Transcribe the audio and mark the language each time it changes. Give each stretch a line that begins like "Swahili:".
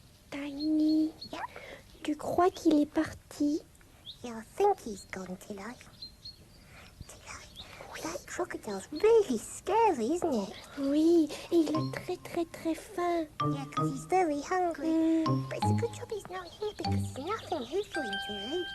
English: Tiny. Yeah?
French: Tu crois qu'il est parti?
English: Yeah, I think he's gone, Tilly. That crocodile's really scary, isn't it?
French: Oui, et il est très très très faim.
English: Yeah, because he's very hungry. But it's a good job he's not here because there's nothing he's going to eat.